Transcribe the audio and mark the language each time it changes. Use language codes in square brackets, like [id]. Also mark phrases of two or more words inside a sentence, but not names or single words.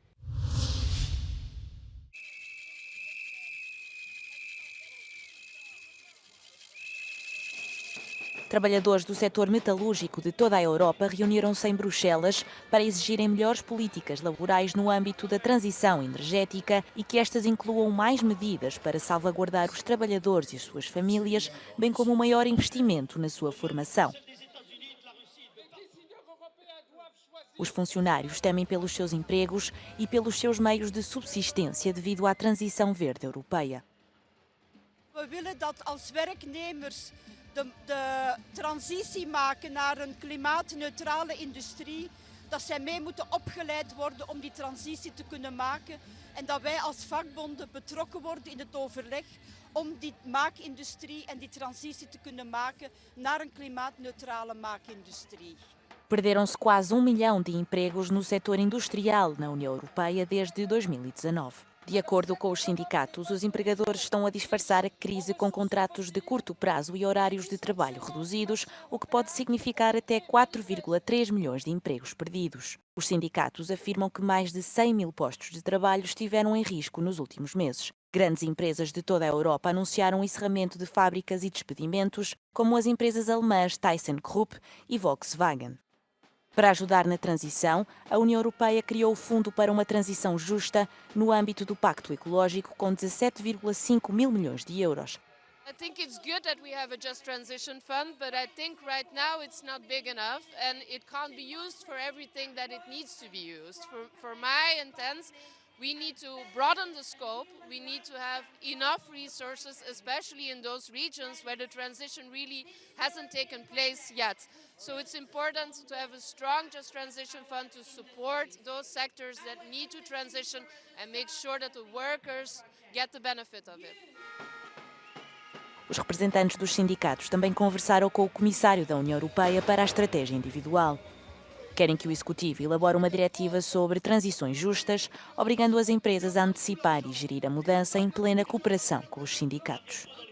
[pt] Trabalhadores do setor metalúrgico de toda a Europa reuniram-se em Bruxelas para exigirem melhores políticas laborais no âmbito da transição energética e que estas incluam mais medidas para salvaguardar os trabalhadores e as suas famílias, bem como um maior investimento na sua formação. Os funcionários temem pelos seus empregos e pelos seus meios de subsistência devido à transição verde europeia. [nl] We willen dat als werknemers de transitie maken naar een klimaatneutrale industrie, dat zij mee moeten opgeleid worden om die transitie te kunnen maken en dat wij als vakbonden betrokken worden in het overleg om die maakindustrie en die transitie te kunnen maken naar een klimaatneutrale maakindustrie. [pt] Perderam-se quase 1 milhão de empregos no setor industrial na União Europeia desde 2019. De acordo com os sindicatos, os empregadores estão a disfarçar a crise com contratos de curto prazo e horários de trabalho reduzidos, o que pode significar até 4,3 milhões de empregos perdidos. Os sindicatos afirmam que mais de 100 mil postos de trabalho estiveram em risco nos últimos meses. Grandes empresas de toda a Europa anunciaram o encerramento de fábricas e despedimentos, como as empresas alemãs ThyssenKrupp e Volkswagen. Para ajudar na transição, a União Europeia criou o Fundo para uma Transição Justa no âmbito do Pacto Ecológico com 17,5 mil milhões de euros. [en] I think it's good that we have a Just Transition Fund, but I think right now it's not big enough and it can't be used for everything that it needs to be used. For my intents, we need to broaden the scope, we need to have enough resources, especially in those regions where the transition really hasn't taken place yet. So it's important to have a strong Just Transition Fund to support those sectors that need to transition and make sure that the workers get the benefit of it. [pt] Os representantes dos sindicatos também conversaram com o Comissário da União Europeia para a Estratégia Individual. Querem que o Executivo elabore uma diretiva sobre transições justas, obrigando as empresas a antecipar e gerir a mudança em plena cooperação com os sindicatos.